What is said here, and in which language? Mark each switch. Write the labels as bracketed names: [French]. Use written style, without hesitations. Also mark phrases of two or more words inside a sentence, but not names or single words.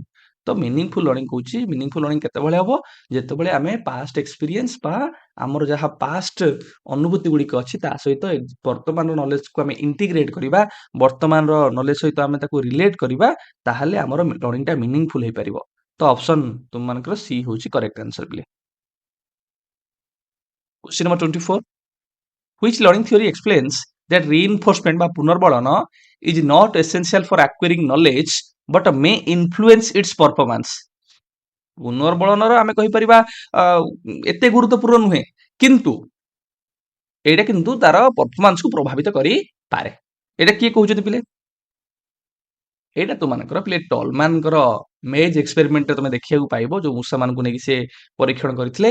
[Odia] ତ [English] meaningful learning [Odia] କହୁଛି, [English] meaningful learning [Odia] କେତେବେଳେ ହବ? ଯେତେବେଳେ ଆମେ [English] past experience [Odia] ବା ଆମର ଯାହା ପାଷ୍ଟ ଅନୁଭୂତି ଗୁଡ଼ିକ ଅଛି ତା ସହିତ ବର୍ତ୍ତମାନର ନଲେଜକୁ ଆମେ ଇଣ୍ଟିଗ୍ରେଟ କରିବା, ବର୍ତ୍ତମାନର ନଲେଜ ସହିତ ଆମେ ତାକୁ ରିଲେଟ କରିବା, ତାହେଲେ ଆମର [English] learning meaningful [Odia] ହେଇପାରିବ। ତ ଅପସନ ତୁମମାନଙ୍କର ସି ହଉଛି [English] correct answer [Odia] ପିଲେ। [English] question number 24, which learning theory explains that reinforcement [Odia] ବା ପୁନର୍ବଳନ [English] is not essential for acquiring knowledge but may influence its performance? [Odia] ପୁନର୍ବଳନର ଆମେ କହିପାରିବା ଏତେ ଗୁରୁତ୍ୱପୂର୍ଣ୍ଣ ନୁହେଁ, କିନ୍ତୁ ଏଇଟା କିନ୍ତୁ ତାର ପରଫର୍ମାନ୍ସକୁ ପ୍ରଭାବିତ କରିପାରେ। ଏଇଟା କିଏ କହୁଛନ୍ତି ପିଲେ? ଏଇଟା ତୁମମାନଙ୍କର ପିଲେ ଟଲମାନଙ୍କର [English] maze experiment [Odia] ତମେ ଦେଖିବାକୁ ପାଇବ, ଯୋଉ ମୂଷାମାନଙ୍କୁ ନେଇକି ସେ ପରୀକ୍ଷଣ କରିଥିଲେ।